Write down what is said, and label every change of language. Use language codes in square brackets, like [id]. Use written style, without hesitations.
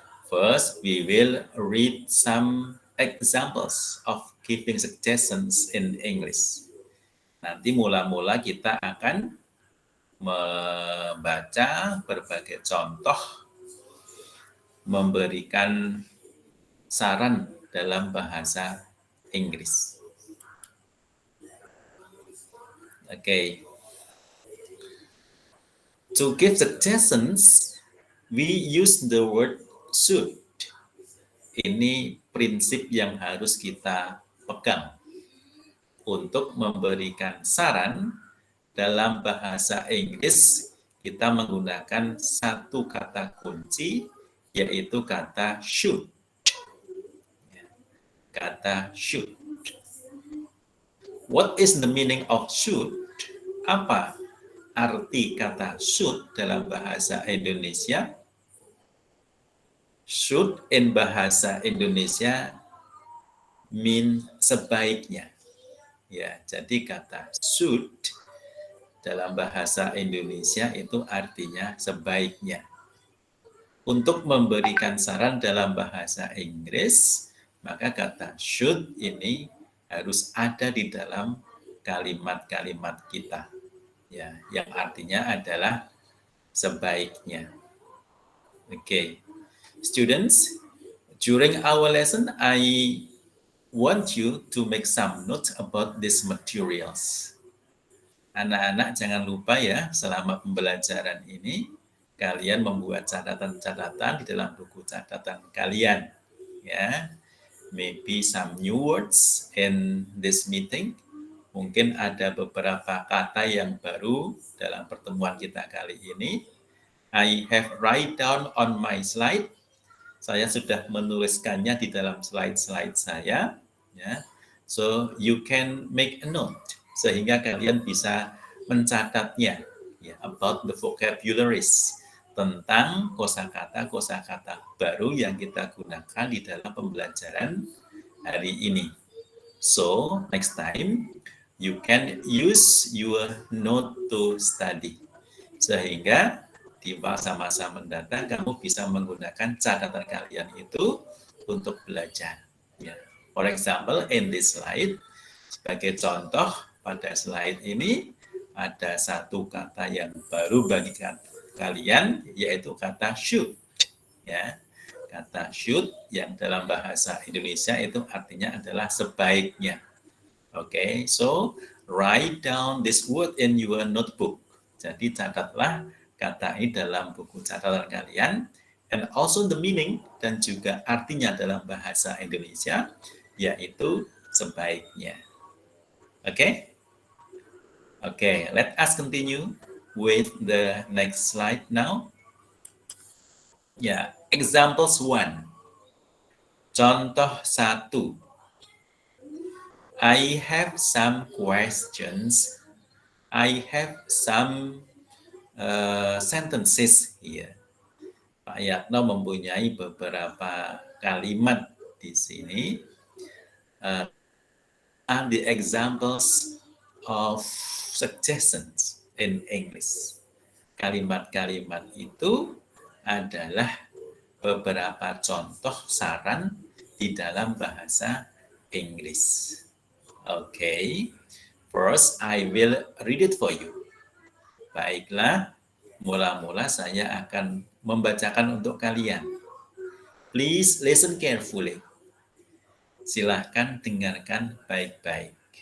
[en] First, we will read some examples of giving suggestions in English. [id] Nanti mula-mula kita akan membaca berbagai contoh memberikan saran dalam bahasa Inggris. [en] Okay. To give suggestions, we use the word should. [id] Ini prinsip yang harus kita pegang. Untuk memberikan saran dalam bahasa Inggris, kita menggunakan satu kata kunci, yaitu kata should. Kata should. [en] What is the meaning of should? [id] Apa arti kata should dalam bahasa Indonesia? [en] Should in bahasa Indonesia mean sebaiknya. [id] Ya, jadi kata should dalam bahasa Indonesia itu artinya sebaiknya. Untuk memberikan saran dalam bahasa Inggris, maka kata should ini harus ada di dalam kalimat-kalimat kita. Ya, yang artinya adalah sebaiknya. [en] Okay. Students, during our lesson, I want you to make some notes about these materials. [id] Anak-anak jangan lupa ya, selama pembelajaran ini, kalian membuat catatan-catatan di dalam buku catatan kalian. [en] Ya, maybe some new words in this meeting. [id] Mungkin ada beberapa kata yang baru dalam pertemuan kita kali ini. [en] I have write down on my slide. [id] Saya sudah menuliskannya di dalam slide-slide saya. Ya, [en] so you can make a note [id] sehingga kalian bisa mencatatnya ya, [en] about the vocabularies, [id] tentang kosakata baru yang kita gunakan di dalam pembelajaran hari ini. [en] So next time you can use your note to study, [id] sehingga di masa-masa mendatang kamu bisa menggunakan catatan kalian itu untuk belajar. Ya. [en] For example, in this slide, [id] sebagai contoh pada slide ini ada satu kata yang baru bagi kalian, yaitu kata should. Ya, kata should yang dalam bahasa Indonesia itu artinya adalah sebaiknya. [en] Okay, so write down this word in your notebook. [id] Jadi catatlah kata ini dalam buku catatan kalian, [en] and also the meaning, [id] dan juga artinya dalam bahasa Indonesia, yaitu sebaiknya. [en] Okay? Okay, let us continue with the next slide now. Ya, examples 1. [id] Contoh 1. [en] I have some questions. I have some sentences here. [id] Pak Yatno mempunyai beberapa kalimat di sini. [en] Are the examples of suggestions in English. [id] Kalimat-kalimat itu adalah beberapa contoh saran di dalam bahasa Inggris. [en] Okay, first I will read it for you. [id] Baiklah, mula-mula saya akan membacakan untuk kalian. [en] Please listen carefully. [id] Silahkan dengarkan baik-baik.